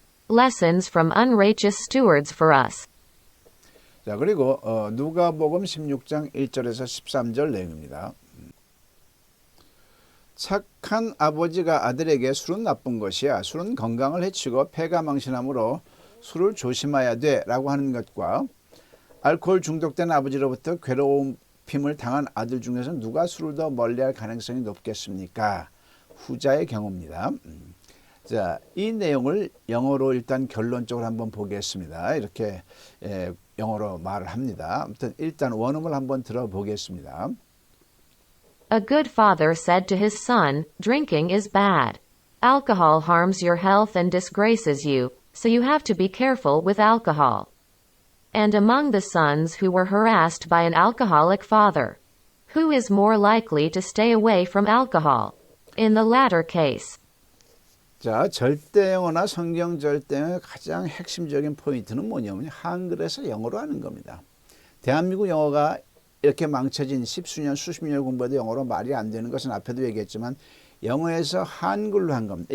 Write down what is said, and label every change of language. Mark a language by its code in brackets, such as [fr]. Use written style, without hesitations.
[en] Lessons from unrighteous stewards for us. [ko] 자, 그리고 누가복음 16장 1절에서 13절 내용입니다. 착한 아버지가 아들에게 술은 나쁜 것이야. 술은 건강을 해치고 폐가 망신하므로 술을 조심해야 돼 라고 하는 것과 알코올 중독된 아버지로부터 괴로움을 당한 아들 중에서 누가 술을 더 멀리할 가능성이 높겠습니까? 후자의 경우입니다. 자, 이 내용을 영어로 일단 결론적으로 한번 보겠습니다. 이렇게 영어로 말을 합니다. 아무튼 일단 원음을 한번 들어보겠습니다. [en] A good father said to his son, drinking is bad. Alcohol harms your health and disgraces you, so you have to be careful with alcohol. And among the sons who were harassed by an alcoholic father, who is more likely to stay away from alcohol? In the latter case. [ko] 자, 절대영어나 성경 절대영어의 가장 핵심적인 포인트는 뭐냐면 한글에서 영어로 하는 겁니다. 대한민국 영어가 이렇게 망쳐진 십수년, 수십 년 공부해도 영어로 말이 안 되는 것은 앞에도 얘기했지만 영어에서 한글로 한 겁니다.